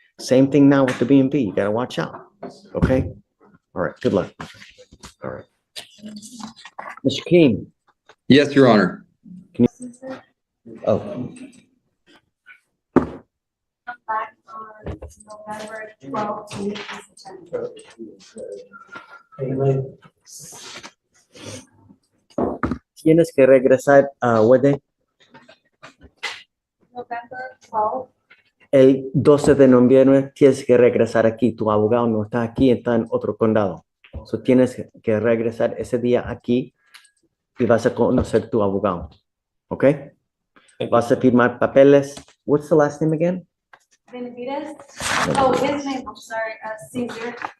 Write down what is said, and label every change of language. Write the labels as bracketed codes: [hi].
[en] Same thing now with the BMV. You got to watch out. Okay? All right. Good luck. All right. Mr. King. Yes, Your Honor. Oh, Come back on November 12th to meet this agenda. [es] tienes que regresar a Wede [en] November 12th. [es] el 12 de noviembre. Tienes que regresar aquí. Tu abogado no está aquí, está en otro condado. So tienes que regresar ese día aquí y vas a conocer tu abogado. ¿Ok? Vas a firmar papeles. [en] What's the last name again? Benavides. Oh, his name, I'm sorry, Caesar.